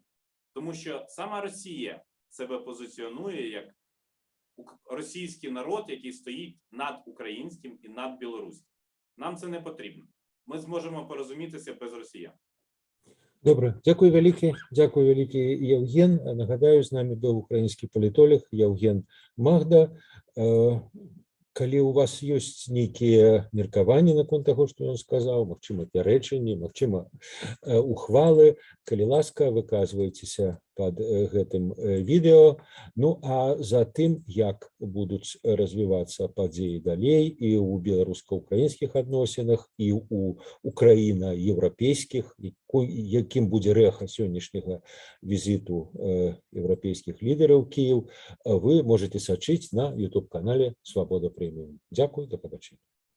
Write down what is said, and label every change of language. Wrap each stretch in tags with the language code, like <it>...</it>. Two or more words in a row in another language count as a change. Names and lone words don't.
<uk>Тому що сама Росія себе позиціонує як російський народ, який стоїть над українським і над білоруським. Нам це не потрібно. Ми зможемо порозумітися без росіян. Добре, дякую великий, Євген. Нагадаю, з нами був український політолог Євген Магда.</uk> <be>Калі у вас ёсць нейкія меркаванні наконт таго, што ён сказаў, магчыма, пярэчанні, магчыма, ухвалы, калі ласка, выказвайцеся пад гэтым відэо. Ну, а за тым, як будуць развівацца падзеі далей і ў беларуска-украінскіх адносінах, і ў украіна-еўрапейскіх, якім будзе рэха сённяшняга візіту еўрапейскіх лідараў Кіеў, вы можете сачыць на YouTube-канале «Свабода Преміум».</be> <uk>Дякую, до побачення.</uk>